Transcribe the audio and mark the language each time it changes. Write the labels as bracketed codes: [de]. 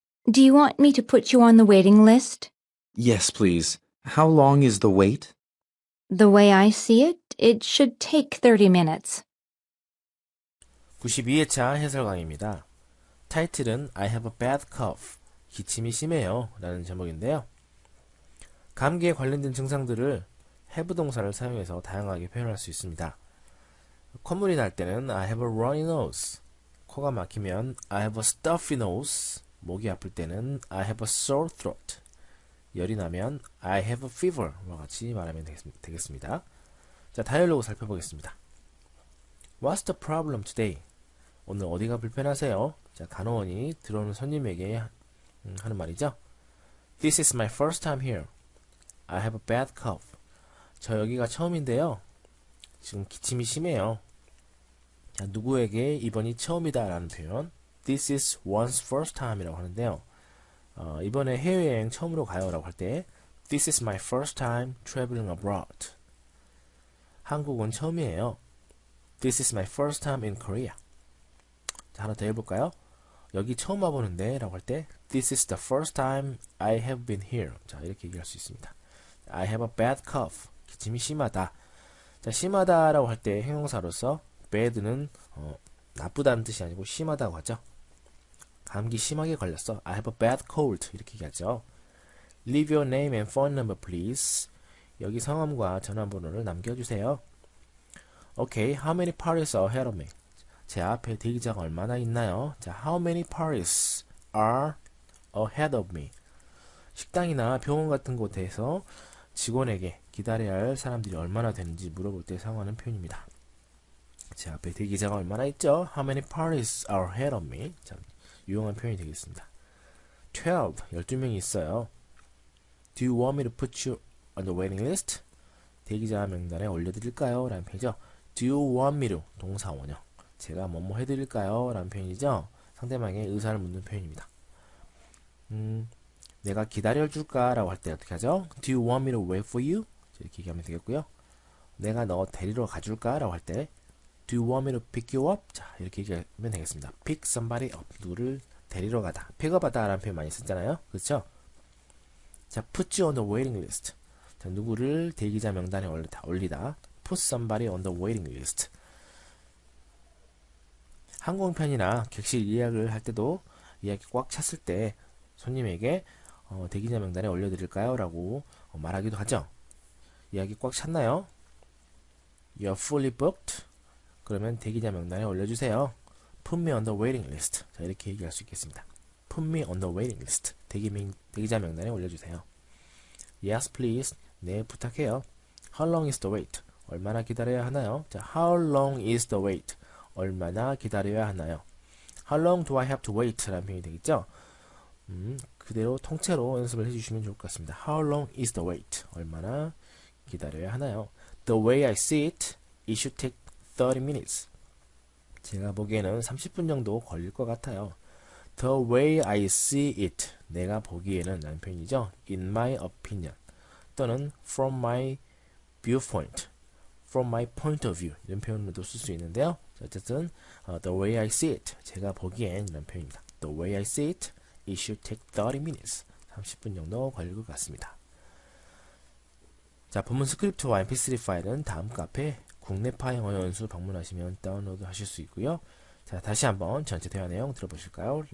[en] Do you want me to put you on the waiting list? Yes, please. How long is the wait? The way I see it, it should take 30 minutes. [ko] 92회차 해설 강의입니다. 타이틀은 [en] I have a bad cough. [ko] 기침이 심해요 라는 제목인데요. 감기에 관련된 증상들을 have 동사를 사용해서 다양하게 표현할 수 있습니다. 콧물이 날 때는 [en] I have a runny nose. [ko] 코가 막히면 [en] I have a stuffy nose. [ko] 목이 아플 때는 [en] I have a sore throat. [ko] 열이 나면 [en] I have a fever [ko] 와 같이 말하면 되겠습니다. 자, 다이얼로그 살펴보겠습니다. [en] What's the problem today? [ko] 오늘 어디가 불편하세요? 자, 간호원이 들어오는 손님에게 하는 말이죠. [en] This is my first time here. I have a bad cough. [ko] 저 여기가 처음인데요. 지금 기침이 심해요. 자, 누구에게 이번이 처음이다 라는 표현 [en] This is one's first time [ko] 이라고 하는데요. 이번에 해외여행 처음으로 가요 라고 할 때 [en] This is my first time traveling abroad. [ko] 한국은 처음이에요. [en] This is my first time in Korea. [ko] 자, 하나 더 해볼까요? 여기 처음 와보는데 라고 할 때 [en] This is the first time I have been here. [ko] 자, 이렇게 얘기할 수 있습니다. [en] I have a bad cough. [ko] 기침이 심하다. 자, 심하다 라고 할 때 형용사로서 bad는 나쁘다는 뜻이 아니고 심하다고 하죠. 감기 심하게 걸렸어. [en] I have a bad cold. [ko] 이렇게 얘기하죠. [en] Leave your name and phone number please. [ko] 여기 성함과 전화번호를 남겨주세요. [en] Okay, how many parties are ahead of me? [ko] 제 앞에 대기자가 얼마나 있나요? [en] 자, how many parties are ahead of me? [ko] 식당이나 병원 같은 곳에서 직원에게 기다려야 할 사람들이 얼마나 되는지 물어볼 때 사용하는 표현입니다. 제 앞에 대기자가 얼마나 있죠? [en] How many parties are ahead of me? [ko] 자, 유용한 표현이 되겠습니다. 12, 12명이 있어요. [en] Do you want me to put you on the waiting list? [ko] 대기자 명단에 올려드릴까요? 라는 표현이죠. [en] Do you want me to? [ko] 동사 원형. 제가 뭐뭐 해드릴까요? 라는 표현이죠. 상대방의 의사를 묻는 표현입니다. 내가 기다려줄까? 라고 할 때 어떻게 하죠? [en] Do you want me to wait for you? [ko] 이렇게 얘기하면 되겠고요. 내가 너 데리러 가줄까? 라고 할 때 [en] Do you want me to pick you up? [ko] 자, 이렇게 얘기하면 되겠습니다. [en] Pick somebody up. [ko] 누구를 데리러 가다. pick up하다 라는 표현 많이 쓰잖아요. 그렇죠? [en] 자, put you on the waiting list. [ko] 자, 누구를 대기자 명단에 올리다. [en] Put somebody on the waiting list. [ko] 항공편이나 객실 예약을 할 때도 예약이 꽉 찼을 때 손님에게 대기자 명단에 올려드릴까요? 라고 말하기도 하죠. 예약이 꽉 찼나요? [en] You're fully booked. [ko] 그러면 대기자 명단에 올려주세요. [en] Put me on the waiting list. [ko] 자, 이렇게 얘기할 수 있겠습니다. [en] Put me on the waiting list. [ko] 대기자 명단에 올려주세요. [en] Yes, please. [ko] 네, 부탁해요. [en] How long is the wait? [ko] 얼마나 기다려야 하나요? [en] 자, How long is the wait? [ko] 얼마나 기다려야 하나요? [en] How long do I have to wait? [ko] 라는 표현이 되겠죠? 그대로 통째로 연습을 해주시면 좋을 것 같습니다. [en] How long is the wait? [ko] 얼마나 기다려야 하나요? [en] The way I see it, it should take 30 minutes. [ko] 제가 보기에는 30분 정도 걸릴 것 같아요. [en] The way I see it. [ko] 내가 보기에는 라는 표현이죠. [en] In my opinion. 또는 from my viewpoint. From my point of view. [ko] 이런 표현으로도 쓸 수 있는데요. [en] 어쨌든 the way I see it. [ko] 제가 보기엔 이런 표현입니다. [en] The way I see it, it should take 30 minutes. [ko] 30분 정도 걸릴 것 같습니다. 자, 본문 스크립트와 mp3 파일은 다음 카페 국내파 영어 연수 방문하시면 다운로드 하실 수 있고요. 자, 다시 한번 전체 대화 내용 들어보실까요?